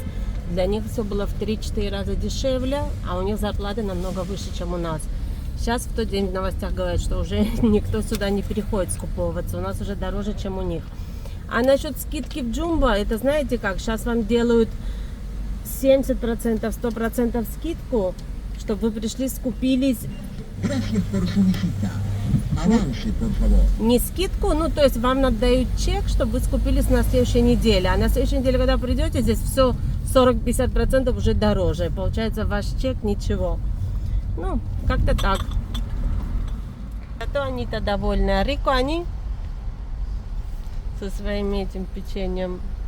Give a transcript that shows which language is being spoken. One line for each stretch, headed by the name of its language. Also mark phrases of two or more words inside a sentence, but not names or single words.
Russian: Для них все было в 3-4 раза дешевле, а у них зарплаты намного выше, чем у нас. Сейчас в тот день в новостях говорят, что уже никто сюда не переходит скуповываться, у нас уже дороже, чем у них. А насчет скидки в Джумбо, это знаете как, сейчас вам делают 70%, 100% скидку, чтобы вы пришли, скупились.
Spanish: Gracias por su visita. Avance, por favor.
Russian: Не скидку, ну то есть вам дают чек, чтобы вы скупились на следующей неделе. А на следующей неделе, когда придете, здесь все 40-50% уже дороже. Получается, ваш чек ничего. Ну, как-то так. Зато они-то довольны. А Рико они со своим этим печеньем.